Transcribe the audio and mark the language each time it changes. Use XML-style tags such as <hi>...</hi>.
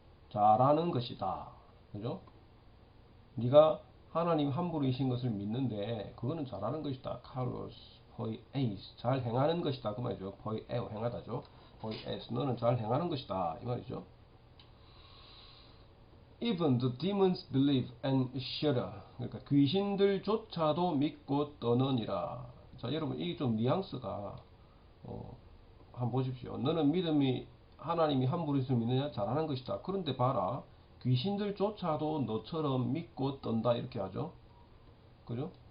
<ko>잘하는 것이다. 그죠? 네가 하나님 한 분이신 것을 믿는데 그거는 잘하는 것이다. 카로스 거의 에이스 잘 행하는 것이다 그 말이죠. 거의 에오 행하다죠. 거의 에이스 너는 잘 행하는 것이다 이 말이죠.</ko> <en>Even the demons believe and shudder.</en> <ko>그러니까 귀신들조차도 믿고 떠느니라. 자 여러분 이게 좀 뉘앙스가 한번 보십시오. 너는 믿음이 하나님이 한 분이서 믿느냐 잘하는 것이다. 그런데 봐라 귀신들조차도 너처럼 믿고 떤다 이렇게 하죠. 그죠?</ko>